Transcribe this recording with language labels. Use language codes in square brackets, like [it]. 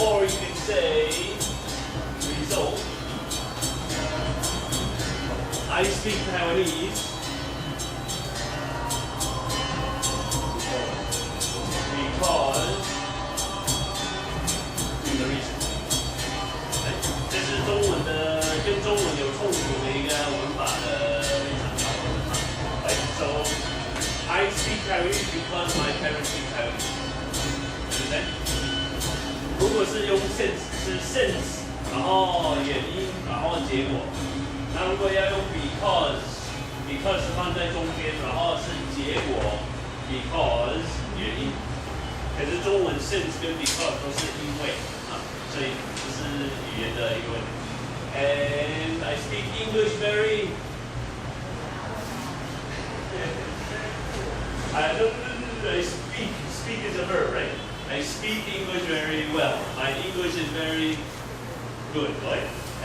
[en] Or you can say, result, I speak Taiwanese because the reason. [zh] 这是中文的，跟中文有冲突的一个文法的非常好的文法。 [en] Right? So I speak Taiwanese because my parents speak Taiwanese. Understand? [zh] 如果是用 since 是 since， 然后原因，然后结果。那如果要用 because 是放在中间，然后是结果 because 原因。可是中文 since 跟 because 都是因为啊，所以这是语言的一个问题。 [en] And I speak English very. I speak is a verb, right? I speak English very well. My English is very good, right?